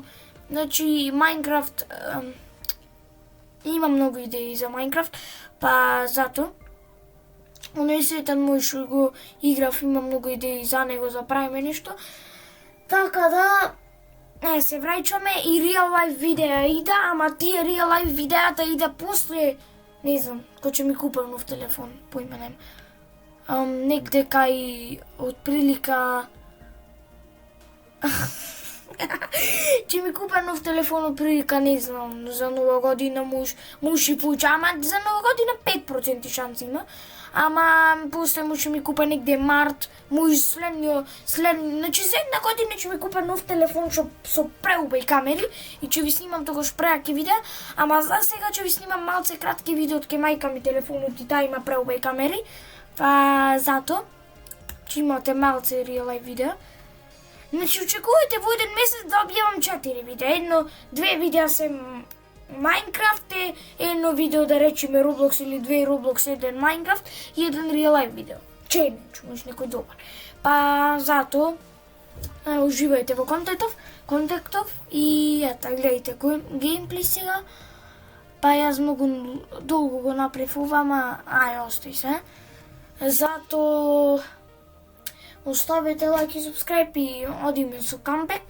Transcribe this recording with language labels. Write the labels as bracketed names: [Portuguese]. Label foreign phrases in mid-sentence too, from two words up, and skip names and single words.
[Macedonian] Значи, Minecraft, има многу идеи за Minecraft, па затоа. Оној сетен мој што го играв, има многу идеи за него, за правиме нешто. Така да, се враќаме и [English] real life [Macedonian] видеа иде, ама тие [English] real life [Macedonian] видеата иде после, не знам, кој ќе ми купам нов телефон, поименем. Негде кај отприлика ќе ми купа нов телефон отприлика, не знам, за нова година муш и получа, ама за нова година 5% шанс има, ама после ќе ми купа негде март, значи за една година ќе ми купа нов телефон со преубави камери и ќе ви снимам тогаш преаки видеа, ама за сега ќе ви снимам малце кратки видеа од кај мајка ми телефонот и таа има преубави камери. Па затоа ќе имате малце [English] real life [Macedonian] видеа. Значи очекувате во еден месец да објавам 4 видеа. 2 видеа се Minecraft, едно видео да речеме Roblox или 2 Roblox, 1 Minecraft и 1 [English] real life [Macedonian] видео. Челендж, може некој добар. Па затоа уживајте во контентов и ета гледайте геймплей сега. Па јас многу долго го направив ова, ама остави се. Зато оставете лайк и субскрајб и одиме со камбек.